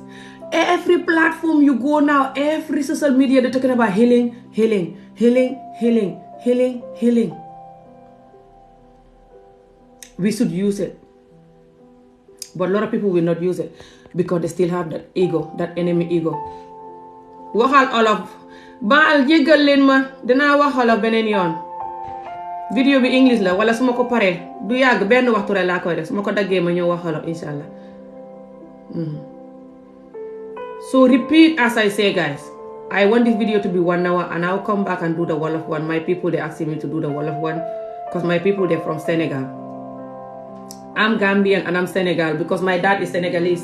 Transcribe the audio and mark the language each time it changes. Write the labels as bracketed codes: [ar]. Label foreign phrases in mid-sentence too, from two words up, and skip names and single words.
[en] Every platform you go now, every social media, they're talking about healing, healing, healing, healing, healing, healing. We should use it. But a lot of people will not use it because they still have that ego, that enemy ego. [wo] Waxal olof baal jéggal leen ma dinaa wax olof beneen yoon. Video bi English la wala su ma ko paree du yàgg benn waxtu rek laa koy def su ma ko daggee ma ñëw wax olof inshallah. [en] So repeat as I say, guys. I want this video to be 1 hour and I'll come back and do the Wolof one. My people, they asking me to do the Wolof one because my people, they're from Senegal. I'm Gambian and I'm Senegal because my dad is Senegalese.